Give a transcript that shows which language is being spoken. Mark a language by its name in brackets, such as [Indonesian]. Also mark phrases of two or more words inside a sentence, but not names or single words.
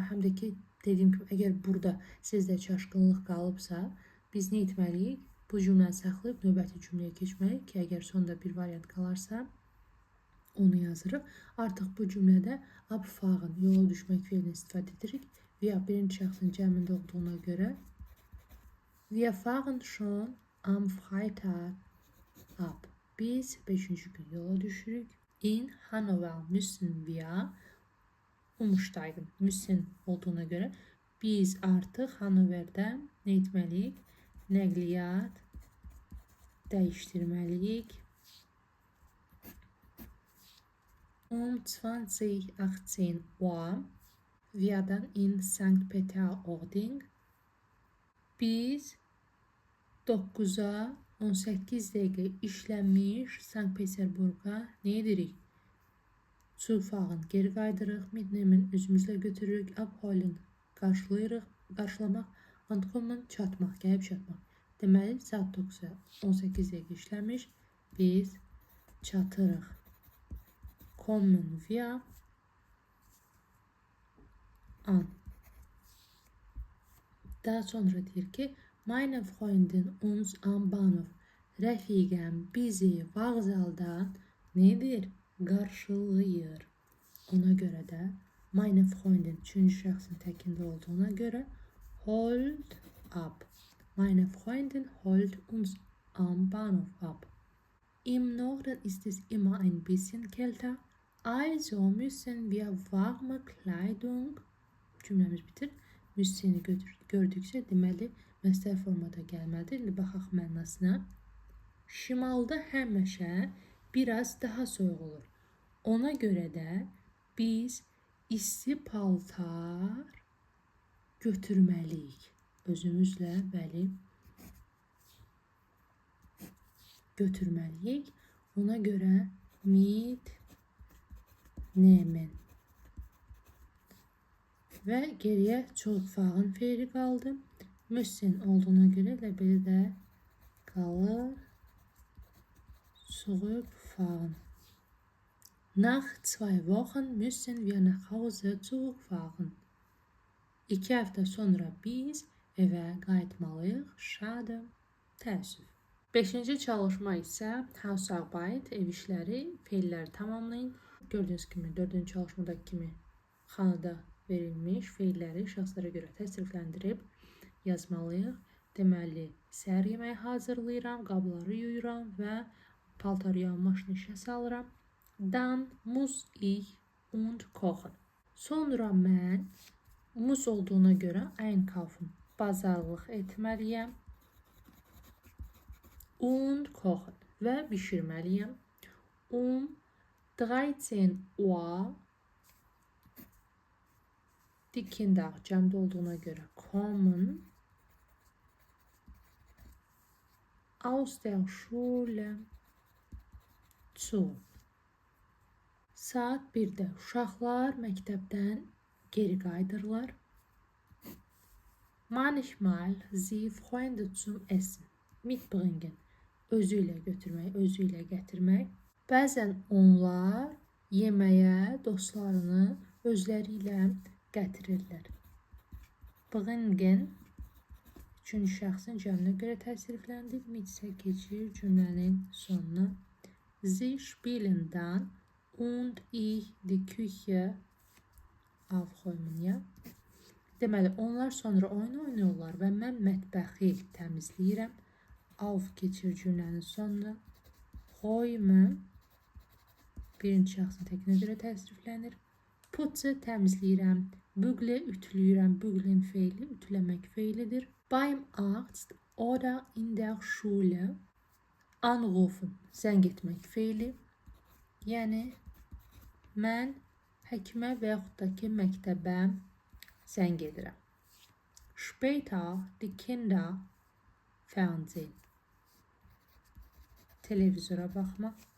[Azerbaijani] Həm də ki, dediyim kimi, əgər burada sizdə çaşqınlıq qalıbsa, biz nə etməliyik? Bu cümləni saxlayıb növbəti cümləyə keçməliyik ki, əgər sonda bir variant qalarsa, onu yazırıq. Artıq bu cümlədə abfahren, yola düşmək fiilini istifadə edirik. [German] Wir [Azerbaijani] birinci şəxsin cəmində olduğuna görə [German] wir fahren schon am Freitag ab. [Azerbaijani] Biz 5-ci gün yola düşürük. [German] In Hannover müssen wir umsteigen. [Azerbaijani] Müssen olduğuna görə biz artıq Hannoverdə nə etməliyik? Nəqliyyat dəyişdirməliyik. [German] 20:18 Uhr werden in St. Peter-Ording. [Azerbaijani] Biz 9-a 18 dəqiqə işlənmiş Sankt Peterburqa nə edirik? Zurückfahren geri qaydırıq, mitnehmen özümüzlə götürürük, abholen qarşılayırıq, qarşılamaq, ankommen çatmaq, gəlib çatmaq. Deməli, saat 9-a 18 dəqiqə işlənmiş, biz çatırıq. [German] Kommen wir an. [Azerbaijani] Daha sonra deyir ki, [German] meine Freundin uns am Bahnhof. [Azerbaijani] Rəfiqəm bizi vağzaldan nədir? Qarşılayır. Ona görə də [German] meine Freundin [Azerbaijani] üçüncü şəxsin təkində olduğuna görə [German] holt ab. Meine Freundin holt uns am Bahnhof ab. Im Norden ist es immer ein bisschen kälter. Also müssen wir warme Kleidung. [Azerbaijani] Cümləmiz bitir. Müsseni gördükcə deməli məsdər formada gəlməlidir. İndi baxaq mənasına. Şimalda həmişə biraz daha soyuq olur. Ona görə də biz isti paltar götürməliyik. Özümüzlə bəli götürməliyik. Ona görə mitnehmen. Və geriyə zurückfahren fiili qaldı. Müssen olduğuna görə elə belə də qalır. Zurückfahren. [German] Nach 2 Wochen müssen wir nach Hause zurückfahren. [Azerbaijani] 2 həftə sonra biz evə qayıtmalıyıq. Şadə, təəssüf. 5-ci çalışma isə Hausarbeit, ev işləri, feilləri tamamlayın. Gördüyünüz kimi 4-cü çalışmadakı kimi xanada verilmiş feilləri şəxslərə görə təsrifləndirib yazmalıyıq. Deməli, səhər yeməyi hazırlayıram, qabları yuyuram və paltarı yuyan maşını işə salıram. [German] Dann muss ich und kochen. [Azerbaijani] Sonra mən muss olduğuna görə einkaufen, bazarlıq etməliyəm. [German] Und kochen [Azerbaijani] və bişirməliyəm. [German] 13 Uhr die Kinder [Azerbaijani] cəmdə olduğuna görə [German] kommen aus der Schule zu. [Azerbaijani] Saat 1-də uşaqlar məktəbdən geri qayıdırlar. [German] Manchmal sie Freunde zum Essen mitbringen. [Azerbaijani] Özü ilə götürmək, özü ilə gətirmək. Bəzən onlar yeməyə dostlarını özləri ilə gətirirlər. Bringen üçüncü şəxsin cəminə görə təsrifləndir. Mit isə keçir cümlənin sonuna. [German] Sie spielen dann und ich die Küche aufräumen. [Azerbaijani] Ya? Deməli, onlar sonra oyun oynayırlar və mən mətbəxi təmizləyirəm. Auf keçir cümlənin sonuna. Räume birinci şəxsin təkinə görə təsriflənir. Putze təmizləyirəm. Bügle ütülüyürəm. Bügeln feili ütüləmək feilidir. [German] Beim Arzt oder in der Schule anrufen [Azerbaijani] zəng etmək feili. Yəni mən həkimə və yaxud da ki məktəbə zəng edirəm. [German] Später die Kinder Fernsehen. [Azerbaijani] Televizora baxmaq.